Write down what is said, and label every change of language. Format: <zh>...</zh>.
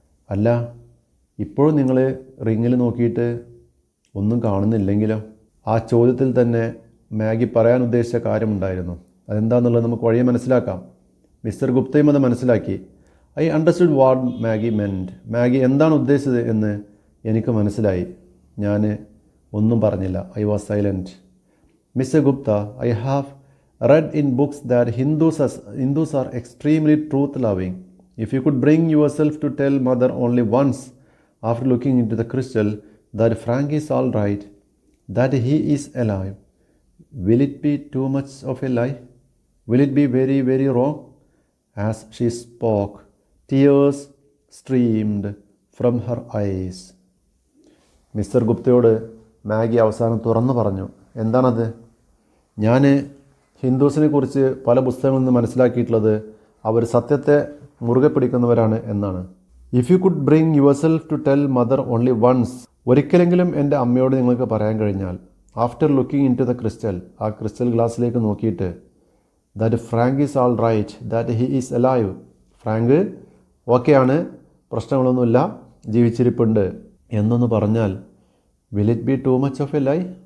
<ml>അല്ല, ഇപ്പോഴും നിങ്ങൾ റിങ്ങിൽ നോക്കിയിട്ട് ഒന്നും കാണുന്നില്ലെങ്കിലോ? ആ ചോദ്യത്തിൽ തന്നെ മാഗി പറയാൻ ഉദ്ദേശിച്ച കാര്യമുണ്ടായിരുന്നു. അതെന്താണെന്നുള്ളത് നമുക്ക് വഴിയെ മനസ്സിലാക്കാം. മിസ്റ്റർ ഗുപ്തയും അത് മനസ്സിലാക്കി.</ml> <en>I understood what Maggie meant.</en> <ml>Maggi എന്താണ് ഉദ്ദേശിച്ചത് എന്ന് എനിക്ക് മനസ്സിലായി. ഞാൻ ഒന്നും പറഞ്ഞില്ല.</ml> <en>I was silent. Mister Gupta, I have read in books that Hindus are extremely truth-loving. If you could bring yourself to tell mother only once after looking into the crystal that Frank is all right, that he is alive, will it be too much of a lie? Will it be very, very wrong? As she spoke, tears streamed from her eyes.</en> <ml>Mister ഗുപ്തയോട് Maggi അവസാനം തുറന്നു പറഞ്ഞു. എന്താണത്? ഞാൻ ഹിന്ദുസിനെ കുറിച്ച് പല പുസ്തകങ്ങളിൽ നിന്ന് മനസ്സിലാക്കിയിട്ടുള്ളത് അവർ സത്യത്തെ മുറുകെ പിടിക്കുന്നവരാണ് എന്നാണ്.</ml> <en>if you could bring yourself to tell mother only once,</en> <ml>ഒരിക്കലെങ്കിലും എൻ്റെ അമ്മയോട് നിങ്ങൾക്ക് പറയാൻ കഴിഞ്ഞാൽ,</ml> <en>after looking into the crystal,</en> <ml>ആ ക്രിസ്റ്റൽ ഗ്ലാസ്സിലേക്ക് നോക്കിയിട്ട്,</ml> <en>that Frank is all right, that he is alive,</en> <ml>Frank ഓക്കെയാണ്, പ്രശ്നങ്ങളൊന്നുമില്ല, ജീവിച്ചിരിപ്പുണ്ട് എന്നൊന്ന് പറഞ്ഞാൽ,</ml> <en>Will it be too much of a lie?</en>